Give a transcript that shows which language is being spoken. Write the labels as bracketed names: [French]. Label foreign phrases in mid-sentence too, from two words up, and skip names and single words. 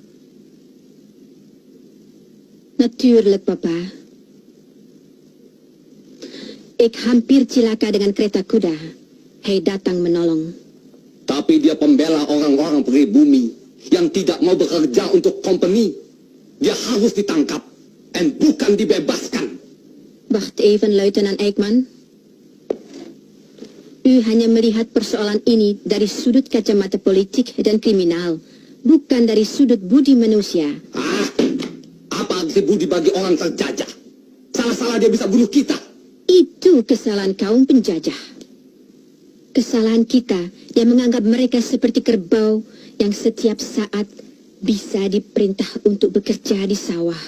[Dutch] Natuurlijk, Papa. [Indonesian] Ik hampir celaka dengan kereta kuda. Hei datang menolong. Tapi dia pembela orang-orang pribumi yang tidak mau bekerja untuk company. Dia harus ditangkap dan bukan dibebaskan. [Dutch] Wacht even, Luitenant Eijkman. [Indonesian] U hanya melihat persoalan ini dari sudut kacamata politik dan kriminal, bukan dari sudut budi manusia. Apa arti budi bagi orang terjajah? Salah-salah dia bisa bunuh kita. Itu kesalahan kaum penjajah. Kesalahan kita yang menganggap mereka seperti kerbau yang setiap saat bisa diperintah untuk bekerja di sawah.